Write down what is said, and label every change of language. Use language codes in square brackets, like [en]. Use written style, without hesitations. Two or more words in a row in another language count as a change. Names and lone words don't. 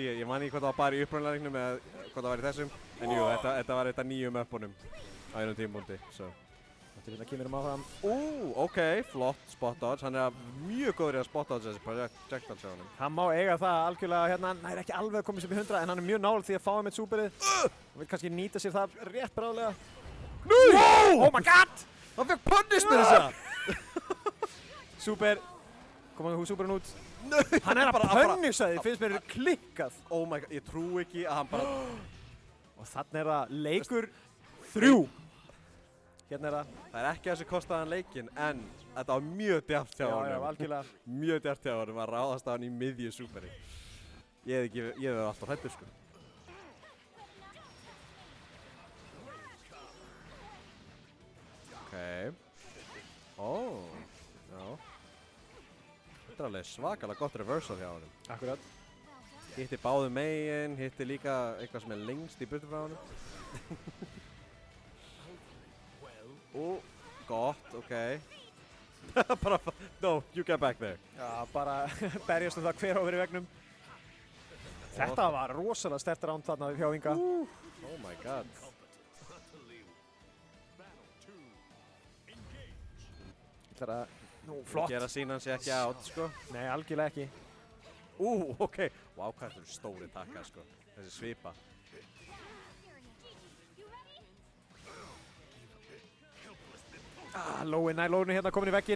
[is] Ég man ekki hvort það var bara í upprunaleiknum eða hvort það var í þessum. En jú, þetta var þetta nýjum uppunum á einum tímpunkti. Þetta er hérna kemur áfram. Ok, flott [en] spot dodge. [is] Hann er mjög góður í að [en] spot dodge [is] þessi projectile sjá honum. Hann má eiga það algjörlega hérna, hann er ekki alveg að koma sér upp í 100 en hann er mjög nálægt því að fá með superið. Hann vil kannski nýta sér það rétt bráðlega. [en] Wow! Oh my god! [is] Hann fekk punish með þessa! Super. Koma hún superinn út. Nei! Hann er að punisha því, finnst mér klikkað. [en] Oh my god, [is] ég trú ekki að hann bara... Og þannig er það leikur 3. Hérna er það. Það er ekki þessi kostaðan leikinn, en þetta var mjög djarft hjá honum. Já, algjörlega. Mjög djarft hjá honum að ráðast á hann í miðju superi. Ég hef alltaf hrættur, sko. Ok. Já. Þetta er alveg svakalega gott reversal hjá honum. Akkurat. Hitti báðu megin, hitti líka eitthvað sem er lengst í burtu frá honum. Gott, ok. Bara, [en] no, you get back there. [is] Já, bara berjast það hver á verið vegnum. Þetta var rosalega sterkt round þarna hjá Inga. [en] Oh my god. [is] Þetta er nú flott. Gera sínan sé ekki átt, sko. Nei, algjörlega ekki. Ok. Wow, hvað þetta eru stóri takkar, sko. Þessi svipa. Lóin hérna komin í vegginn.